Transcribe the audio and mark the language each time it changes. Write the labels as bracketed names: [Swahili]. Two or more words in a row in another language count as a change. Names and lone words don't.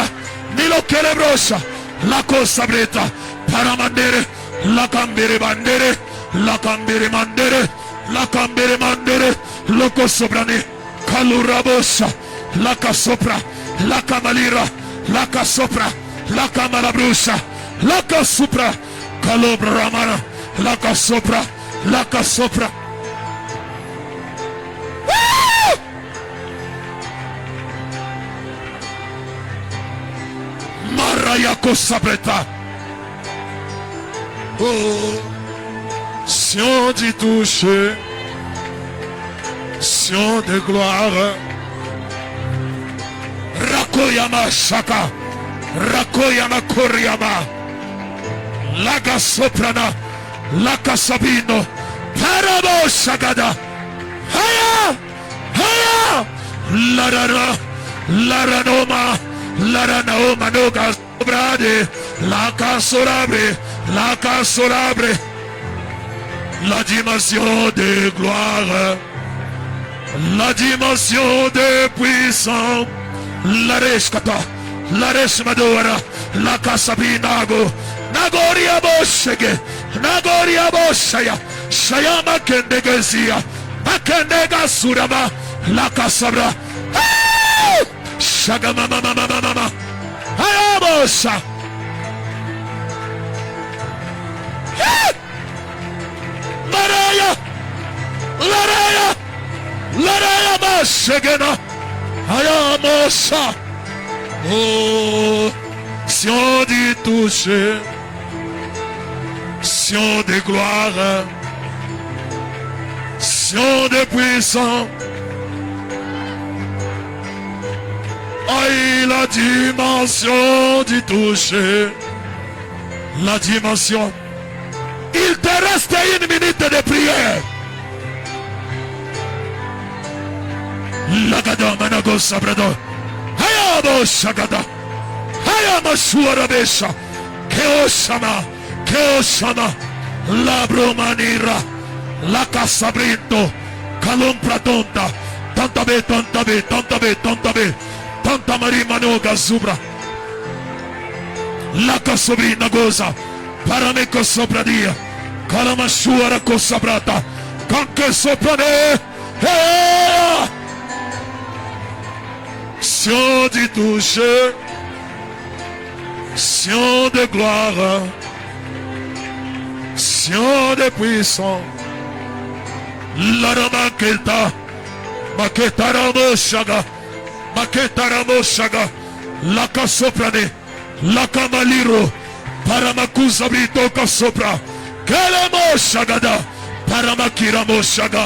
[French] Nilo Kelebrosa, la Cosabreta, Paramandere, la Cambere Bandere, la Cambere Mandere, la Cambere Mandere, Loco Sobrane, Calurabosa, la Casopra, la Camalira, la Casopra, la Camalabrusa, la Casupra, Calobra Ramana, la Casopra, la Casopra. Marayako Sabreta. Oh, si on dit toucher, si on de gloire, Rakoyama Shaka, Rakoyama Koryama, Laga Soprana, Laka Sabino, Parabo Shagada, Haya, Laranoma, Noga Sobrade, Laka Sorabre, la dimension de gloire, la dimension de puissance, la Reskata, la Resmadora, la Casabinago, Nagoria Boshege, Nagoria Boshaya, Shayama Kendegazia, Makendega Surama, la Casabra, Shagamama, Ayabosa, Laraya Bashegena, Ayamosa. Oh, si on dit toucher, si on de gloire, si on de puissance, la dimension du toucher. La dimension. Il te reste 1 minute de prière. Lagada manago sabrado. Hayamo shagada. Hayamo suarabesha. Keoshama. Keoshama. La bromanira. La casabrinto. Calompra tonta. Tantabe, tantabe, tantabe, tantabe. Tanta marimanoga zubra. La casobrina goza. Parameco sopradia. Calamasuara cosabrata. Canque soprane. Sion du toucher. Sion de gloire. Sion de puissance. La ramaqueta. Maquetaramo shaga. Maquetaramo shaga. La casoprane. La camaliro. Paramakusa brito kasopra. Kalamo shagada. Paramakira moshaga.